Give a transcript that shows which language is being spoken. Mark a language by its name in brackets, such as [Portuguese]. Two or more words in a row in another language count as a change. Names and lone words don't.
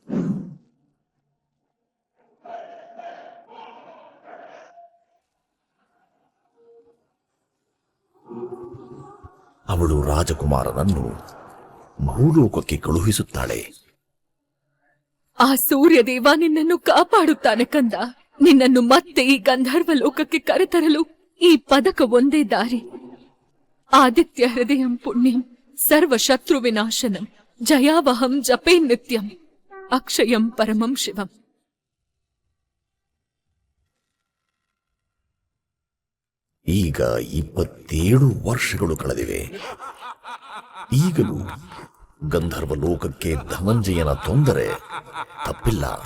[Kannada] ಅವಳು ರಾಜಕುಮಾರನನ್ನು ಭೂಲೋಕಕ್ಕೆ ಕಳುಹಿಸುತ್ತಾಳೆ. ಆ ಸೂರ್ಯದೇವ ನಿನ್ನನ್ನು ಕಾಪಾಡುತ್ತಾನೆ ಕಂದ. ನಿನ್ನನ್ನು ಮತ್ತೆ ಈ ಗಂಧರ್ವ ಲೋಕಕ್ಕೆ ಕರೆತರಲು ಈ ಪದಕ ಒಂದೇ ದಾರಿ. [Sanskrit] ಆದಿತ್ಯ ಹೃದಯಂ ಪುಣ್ಯಂ ಸರ್ವ ಶತ್ರು ವಿನಾಶನಂ ಜಯಾವಹಂ ಜಪೇ ನಿತ್ಯಂ ಅಕ್ಷಯಂ ಪರಮಂ ಶಿವಂ. [Kannada] ಈಗ 27 ವರ್ಷಗಳು ಕಳೆದಿವೆ. ಈಗಲೂ ಗಂಧರ್ವ ಲೋಕಕ್ಕೆ ಧನಂಜಯನ ತೊಂದರೆ ತಪ್ಪಿಲ್ಲ.